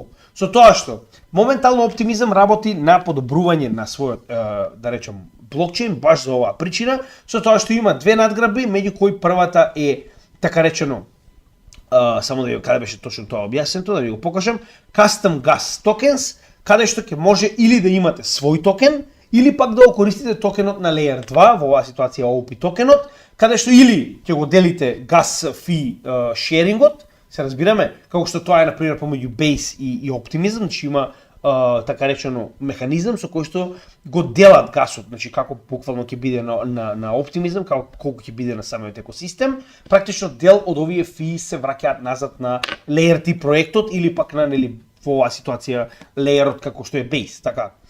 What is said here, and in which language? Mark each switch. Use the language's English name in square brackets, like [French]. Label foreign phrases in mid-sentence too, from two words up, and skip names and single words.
[Macedonian] Со тоа што моментално Optimism работи на подобрување на својот, да речем, блокчейн баш за оваа причина, со тоа што има две надграби, меѓу кои првата е така речено, само да ви каде беше точно тоа објаснето, да ви го покажам, [English] Custom Gas Tokens, [Macedonian] каде што ќе може или да имате свој токен, или пак да го користите токенот на Layer 2, во оваа ситуација OP токенот, каде што или ќе го делите [English] gas fee sharingот, [Macedonian] се разбираме, како што тоа е например помеѓу Base и Optimism, значи има така речено механизам со кој што го делат гасот, значи како буквално ќе биде на Optimism, колку ќе биде на самиот екосистем, практично дел од овие фии се враќаат назад на Layer 3 проектот или пак на во оваа ситуација леерот како што е Base, така.